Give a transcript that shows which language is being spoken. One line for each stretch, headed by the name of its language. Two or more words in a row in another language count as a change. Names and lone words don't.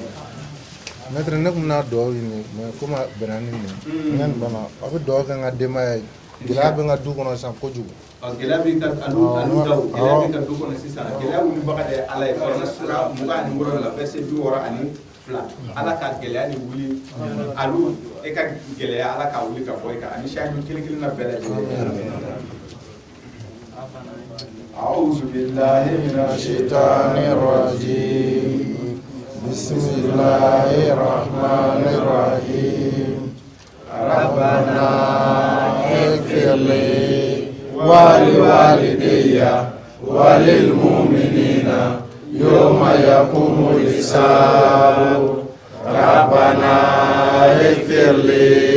Bambara: Maître ne kun bɛna dugawu ɲini mais komi a bɛnna ni nin ye ɲani bana aw bɛ dugawu kɛ n ka denbaya ye gɛlɛya bɛ n ka du kɔnɔ sisan kojugu. Gɛlɛya bɛ ka alu daw gɛlɛya bɛ ka du kɔnɔ sisan gɛlɛya wilibaga de ye ala ye kɔnɔ sura 26 la verset 62 ala ka gɛlɛya ni wuli alu e ka gɛlɛya ala ka wuli ka bɔ e kan ani shahidu kelen kelen na bɛɛ lajɛlen.
Arabic: أعوذ بالله من الشيطان الرجيم بسم الله الرحمن الرحيم ربنا اغفر لي ولوالدي وللمؤمنين يوم يقوم الحساب ربنا اغفر لي